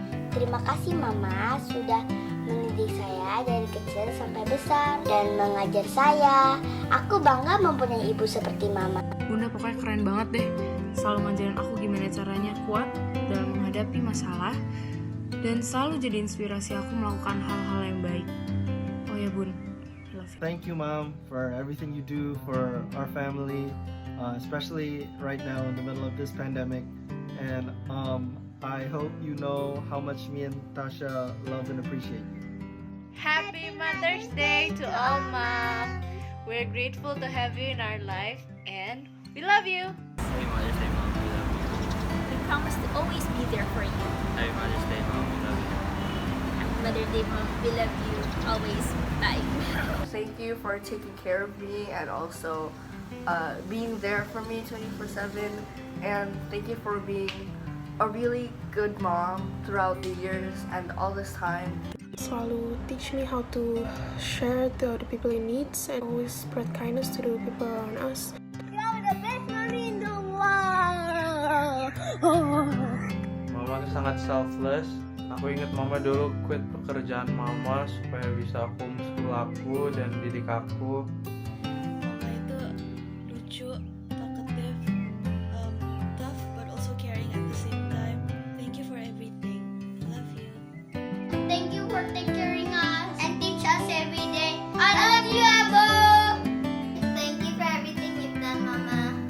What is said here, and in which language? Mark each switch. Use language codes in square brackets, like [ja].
[id] Terima kasih, Mama, sudah mendidik saya dari kecil sampai besar dan mengajar saya. Aku bangga mempunyai ibu seperti Mama. Bunda pokoknya keren banget deh. Selalu ngajarin aku gimana caranya kuat dalam menghadapi masalah dan selalu jadi inspirasi aku melakukan hal-hal yang baik. Oh ya Bun, [en] I love you. Thank you, Mom, for everything you do for our family, especially right now in the middle of this pandemic. And I hope you know how much me and Tasha love and appreciate you. Happy Mother's Day to all Mom. We're grateful to have you in our life and we love you. Happy Mother's Day, Mom. We love you. We promise to always be there for you. Happy Mother's Day, Mom. We love you. Happy Mother's Day, Mom. We love you always. Bye. Thank you for taking care of me and also being there for me 24/7. And thank you for being a really good mom throughout the years and all this time. [id] Selalu [en] teach me how to share to other people in needs and always spread kindness to the people around us. You're the best mommy in the world. [id] Mama tuh sangat selfless. Aku ingat Mama dulu [en] quit [id] pekerjaan Mama supaya bisa homeschool aku dan didik aku. Mama itu lucu, [en] talkative, tough, but also caring at the same time. Thank you for everything. Love you. Thank you for taking care of us and teach us every day. I love you, Abo. Thank you for everything you've done, Mama.